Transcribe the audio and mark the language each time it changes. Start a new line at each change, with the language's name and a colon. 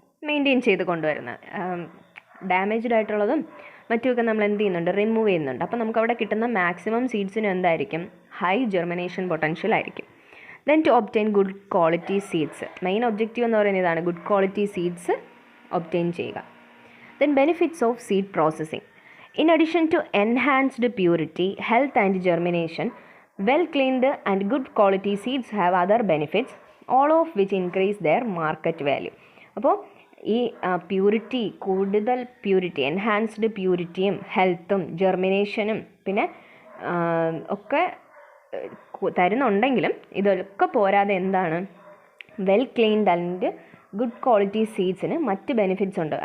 Malayalam: Maintain ചെയ്ത് കൊണ്ടുവരുന്നത്. Damaged ആയിട്ടുള്ളതും മറ്റുമൊക്കെ നമ്മൾ എന്ത് ചെയ്യുന്നുണ്ട്? റിമൂവ് ചെയ്യുന്നുണ്ട്. അപ്പോൾ നമുക്കവിടെ കിട്ടുന്ന മാക്സിമം സീഡ്സിന് എന്തായിരിക്കും? ഹൈ ജെർമിനേഷൻ പൊട്ടൻഷ്യൽ ആയിരിക്കും.
English: Then to obtain good quality seeds.
Malayalam: Main objective എന്ന് പറയുന്നത് ഇതാണ്, ഗുഡ് ക്വാളിറ്റി സീഡ്സ് ഒബ്റ്റെയിൻ ചെയ്യുക.
English: Then benefits of seed processing. In addition to enhanced purity, health and germination, well-cleaned and good quality seeds have other benefits, all of which increase their market value.
Malayalam: അപ്പോൾ ഈ purity, കൂടുതൽ purity, enhanced പ്യൂരിറ്റിയും ഹെൽത്തും ജെർമിനേഷനും പിന്നെ ഒക്കെ തരുന്നുണ്ടെങ്കിലും ഇതൊക്കെ പോരാതെ എന്താണ്? Well cleaned and good quality സീഡ്സിന് മറ്റ് benefits ഉണ്ട്.